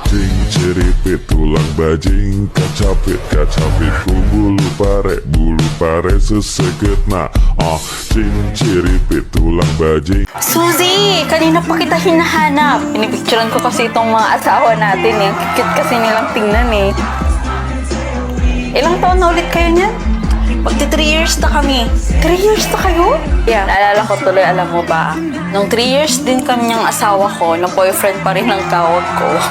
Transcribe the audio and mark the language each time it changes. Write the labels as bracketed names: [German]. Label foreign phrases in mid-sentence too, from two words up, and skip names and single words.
[Sundanese] Ceripit tulang bajing kacapit ku bulu pare seseket na ceripit tulang bajing. [Filipino] Suzy! Kanina pa kita hinahanap. Pinipicturean ko kasi itong mga asawa natin eh. Cute kasi nilang tingnan eh. Ilang taon na ulit kayo niyan? Magti 3 years na kami. 3 years na kayo? Yeah. Naalala ko tuloy, alam mo ba? Nung 3 years din kami niyang asawa ko, na boyfriend pa rin ang tawag ko.